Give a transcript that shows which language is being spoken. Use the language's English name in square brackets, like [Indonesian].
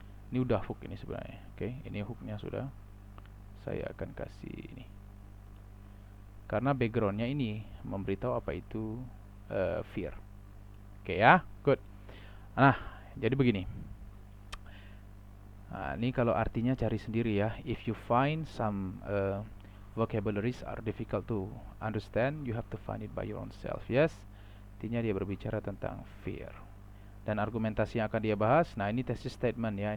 [Indonesian] Ini udah hook ini sebenarnya. Oke, ini hooknya sudah. Saya akan kasih ini. Karena backgroundnya ini memberitahu apa itu fear. Oke ya, good. Nah, jadi begini. Nah, ini kalau artinya cari sendiri ya. [English] If you find some vocabularies are difficult to understand, you have to find it by your own self. [Indonesian] Yes, artinya dia berbicara tentang fear. Dan argumentasi yang akan dia bahas, nah ini thesis statement ya.